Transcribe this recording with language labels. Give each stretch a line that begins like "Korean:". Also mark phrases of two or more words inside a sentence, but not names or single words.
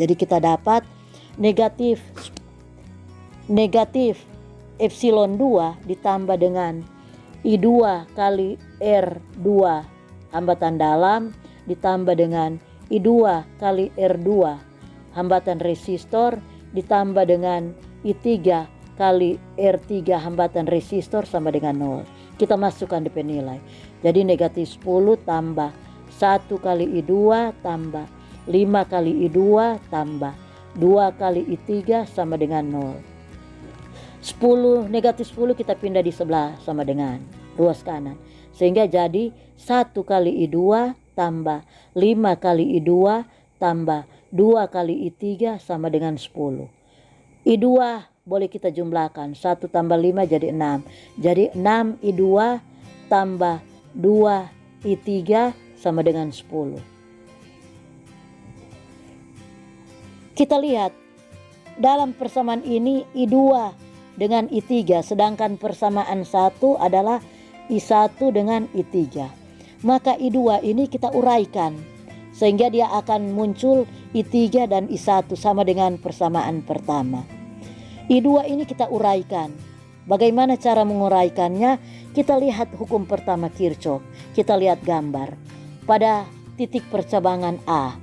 Indonesian: Jadi kita dapat negatif epsilon 2 ditambah dengan I2 kali R2 hambatan dalam ditambah dengan I2 kali R2 hambatan resistor ditambah dengan I3 kali R3 hambatan resistor sama dengan 0. Kita masukkan DP nilai. Jadi negatif 10 tambah 1 kali I2 tambah 5 kali I2 tambah 2 kali I3 sama dengan 0. Negatif 10 kita pindah di sebelah sama dengan ruas kanan. Sehingga jadi 1 kali I2 tambah 5 kali I2 tambah 2 kali I3 sama dengan 10. I2 boleh kita jumlahkan. 1 tambah 5 jadi 6. Jadi 6 I2 tambah 2 I3 sama dengan 10. Kita lihat dalam persamaan ini I2 dengan I3. Sedangkan persamaan 1 adalah I1 dengan I3. Maka I2 ini kita uraikan. Sehingga dia akan muncul I3 dan I1 sama dengan persamaan pertama. I2 ini kita uraikan. Bagaimana cara menguraikannya? Kita lihat hukum pertama Kirchhoff. Kita lihat gambar pada titik percabangan A.